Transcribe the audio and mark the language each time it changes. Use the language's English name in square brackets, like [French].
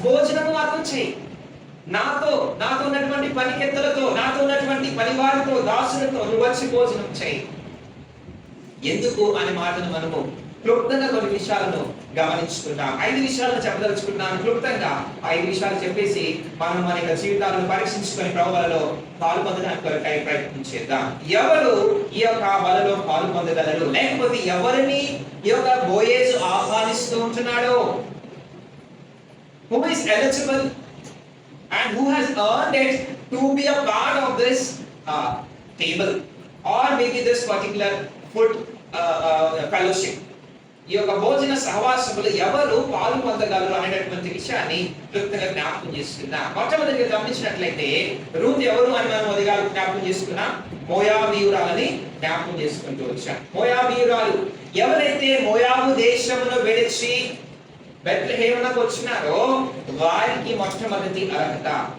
[Telugu] భోజనము మాతో చేయి. నాతో ఉన్నటువంటి పనికెత్తలతో, నాతో ఉన్నటువంటి పనివారితో, దాసులతో నువ్వు వచ్చి భోజనం చేయి. ఎందుకు అనే మాటను మనము క్లుప్తంగా కొన్ని విషయాలను గమనించుకుంటాం. 5 విషయాలను చెప్పదలుచుకుంటున్నాను క్లుప్తంగా. 5 విషయాలు చెప్పేసి మనం మన యొక్క జీవితాలను పరీక్షించుకొని ప్రభువులలో పాలు పొందడానికి కొరకై ప్రయత్నం చేద్దాం. ఎవరు ఈ యొక్క బలలో పాలు పొందగలరు, లేకపోతే ఎవరిని ఈ యొక్క బోయేజు ఆహ్వానిస్తూ ఉంటున్నాడో, [English] who is eligible and who has earned it to be a part of this table or maybe this particular food fellowship. [Telugu] ఈ యొక్క భోజన సహవాసములు ఎవరు పాలు పొందగలరు అనేటటువంటి విషయాన్ని క్లుప్తంగా జ్ఞాపకం చేసుకున్నాం. మొట్టమొదటిగా గమనించినట్లయితే రూత్ ఎవరు అని మనం మొదటిగా జ్ఞాపకం చేసుకున్నాం. మోయాబీయురాలని జ్ఞాపకం చేసుకుంటూ వచ్చాం. మోయాబీయురాలు ఎవరైతే మోయాబు దేశమును విడిచి బెత్లెహేమునకు వచ్చినారో వారికి మొట్టమొదటి అర్హత.